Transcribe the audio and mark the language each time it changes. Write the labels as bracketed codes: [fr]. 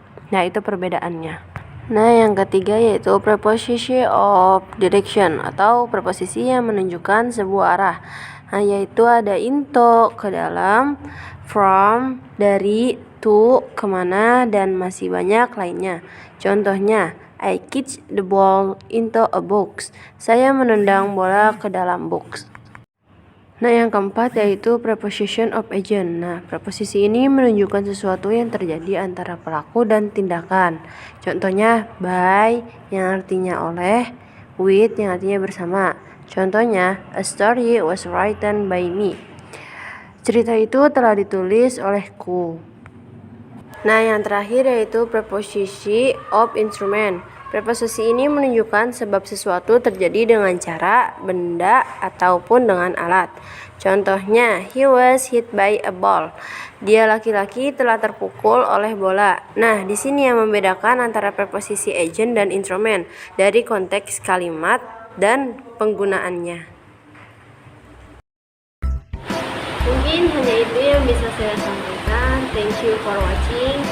[id] Nah, itu perbedaannya. Nah, yang ketiga yaitu preposition of direction atau preposisi yang menunjukkan sebuah arah. Nah, yaitu ada into, ke dalam, from, dari, to, kemana, dan masih banyak lainnya. [en] Contohnya, I kicked the ball into a box. [id] Saya menendang bola ke dalam box. Nah, yang keempat yaitu preposition of agent. Nah, preposisi ini menunjukkan sesuatu yang terjadi antara pelaku dan tindakan. Contohnya, by yang artinya oleh, with yang artinya bersama. [en] Contohnya, a story was written by me. [id] Cerita itu telah ditulis olehku. Nah, yang terakhir yaitu preposisi of instrument. Preposisi ini menunjukkan sebab sesuatu terjadi dengan cara, benda, ataupun dengan alat. [en] Contohnya, he was hit by a ball. [id] Dia laki-laki telah terpukul oleh bola. Nah, di sini yang membedakan antara preposisi agent dan instrument dari konteks kalimat dan penggunaannya. Mungkin hanya itu yang bisa saya sampaikan. [en] Thank you for watching.